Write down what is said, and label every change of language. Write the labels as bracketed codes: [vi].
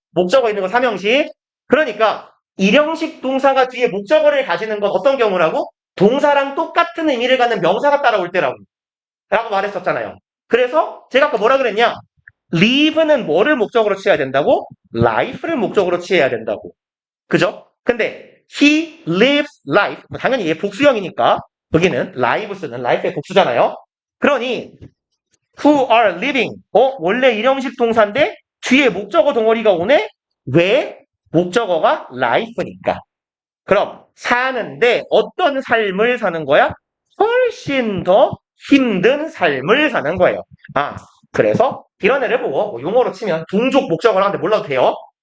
[ko] 목적어 있는 거 3형식. 그러니까 일형식 동사가 뒤에 목적어를 가지는 건 어떤 경우라고? 동사랑 똑같은 의미를 갖는 명사가 따라올 때라고 말했었잖아요. 그래서 제가 아까 뭐라 그랬냐? live는 뭐를 목적으로 취해야 된다고? life를 목적으로 취해야 된다고. 그죠? 근데 [en] he lives life. [ko] 당연히 얘 복수형이니까 여기는 live 쓰는 life의 복수잖아요. 그러니 [en] who are living. [ko] 원래 일형식 동사인데 뒤에 목적어 덩어리가 오네? 왜? 목적어가 life니까. 그럼 사는데 어떤 삶을 사는 거야? 훨씬 더 힘든 삶을 사는 거예요. 그래서 이런 애를 보고 뭐 용어로 치면 동족 목적어라는데 몰라도 돼요.